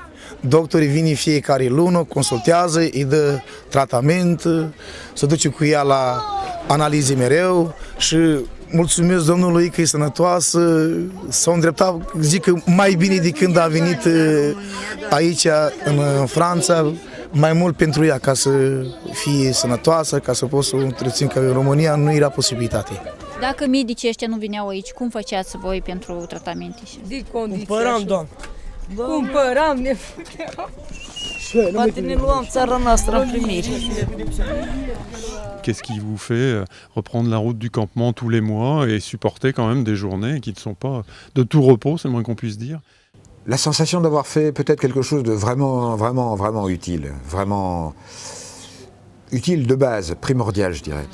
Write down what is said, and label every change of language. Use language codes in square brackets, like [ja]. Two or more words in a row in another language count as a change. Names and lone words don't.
[ro] Doctorii vin fiecare lună, consultează, îi dă tratament, se duce cu ea la analize mereu și mulțumesc Domnului că e sănătoasă, s-a îndreptat, zic că mai bine de când a venit aici în Franța, mai mult pentru ea, ca să fie sănătoasă, ca să pot să o întrețin, că în România nu era posibilitate. Dacă medicii ăștia nu veneau aici, cum făceați voi pentru tratamente? Cumpăram, doamnă. Cumpăram, ne puteam. Poate ne luam țara noastră în primire. [fr] Qu'est-ce qui vous fait reprendre la route du campement tous les mois et supporter quand même des journées qui ne sont pas de tout repos, c'est le moins qu'on puisse dire? La sensation d'avoir fait peut-être quelque chose de vraiment utile, vraiment utile de base, primordial je dirais.